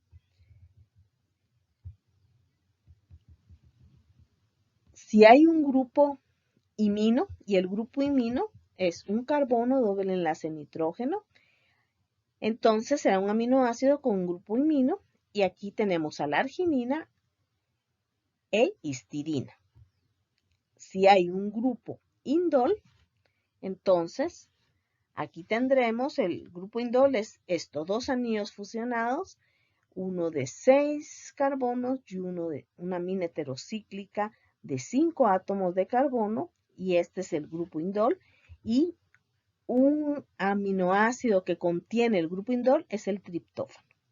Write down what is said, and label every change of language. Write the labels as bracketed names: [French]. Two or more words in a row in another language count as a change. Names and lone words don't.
[Spanish] Si hay un grupo imino, y el grupo imino es un carbono doble enlace nitrógeno, entonces será un aminoácido con un grupo imino, y aquí tenemos a la arginina e histidina. Si hay un grupo indol, entonces aquí tendremos el grupo indol, es estos dos anillos fusionados, uno de 6 carbonos y uno de una amina heterocíclica de 5 átomos de carbono, y este es el grupo indol, y un aminoácido que contiene el grupo indol es el triptófano.